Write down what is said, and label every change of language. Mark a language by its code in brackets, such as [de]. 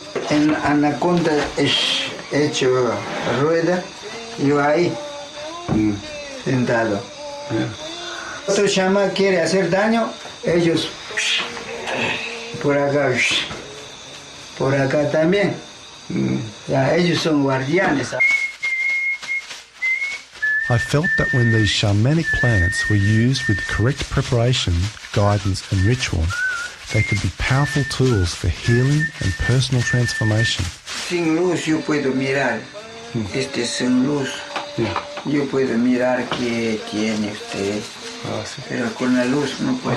[es] En anaconda es hecho rueda, yo ahí sentado. Otro chamán quiere hacer daño, ellos por acá también. Ya, ellos son guardianes. [en] I felt that when these shamanic plants were used with correct preparation, guidance and ritual, they could be powerful tools for healing and personal transformation. [es] Sin luz yo puedo mirar, sin luz, yo puedo mirar qué tiene usted, pero con la luz no puedo.